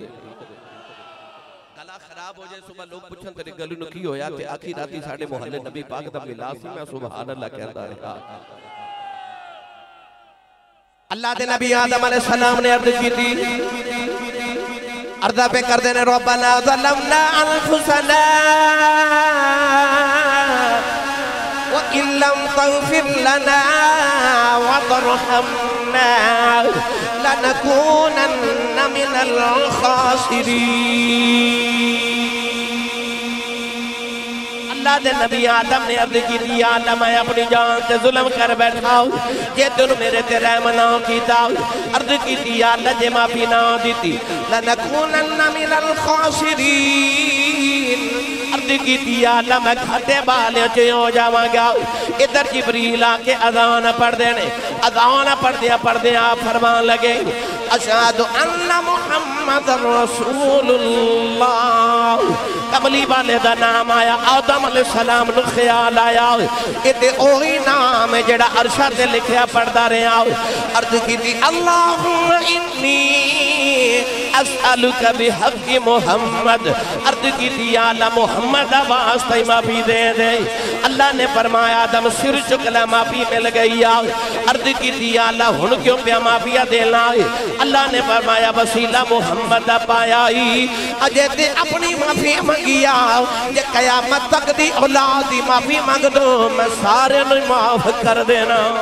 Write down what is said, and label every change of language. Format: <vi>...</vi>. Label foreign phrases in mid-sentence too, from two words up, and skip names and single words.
<pa>گلا خراب ہو جائے صبح لوگ پچھن تیرے گلے نوں کی ہویا تے آکھی راتی ساڈے محلے نبی پاک دا میلاد سی، میں</pa> <ar>سبحان الله</ar> <pa>کہندا رہا. اللہ دے نبی آدم علیہ السلام نے عرض کی تھی، عرضاں پے کر دینے</pa> <ar>ربنا ظلمنا أنفسنا وإن لم تغفر لنا وترحمنا لنكونن من الخاسرين.</ar> <pa>اللہ دے نبی آدم نے عرض کی تھی</pa> <ar>يا الله</ar> <pa>میں اپنی جان سے ظلم کر بیٹھا ہوں، جے تونے میرے تے رحم نا کیتا. عرض کی تھی</pa> <ar>يا الله</ar> <pa>جے معافی نا دیتی</pa> <ar>لنكونن من الخاسرين.</ar> <pa>عرض کی تھی</pa> <ar>يا الله</ar> <pa>میں گھاٹے والے چ ہو جاواں گا. ادھر جبریل آکے اذان پڑھ دینے، اذان پڑھدے آپ فرمان لگے</pa> <ar>أشهد أن محمدا رسول الله.</ar> <pa>کملی والے دا نام آیا، آدم علیہ السلام نوں خیال آیا ایتے اوہی نام ہے جیہڑا عرشاں تے لکھیا پڑھدا رہا. عرض کیتی</pa> <ar>اللهم إني أسألك بحق محمد.</ar> <pa>عرض کیتی</pa> <ar>يا الله</ar> <pa>محمد دا واسطے معافی دے دے. اللہ نے فرمایا آدم سر چکلا معافی مل گئی. عرض کیتی</pa> <ar>يا الله</ar> <pa>ہن کیوں پیا معافیاں دینا ہے? اللہ نے فرمایا وسیلہ محمد دا پایا ہی اجے تے اپنی معافی منگیا، جے قیامت تک دی اولاد دی معافی منگ دو میں سارے نوں معاف کر دینا.</pa>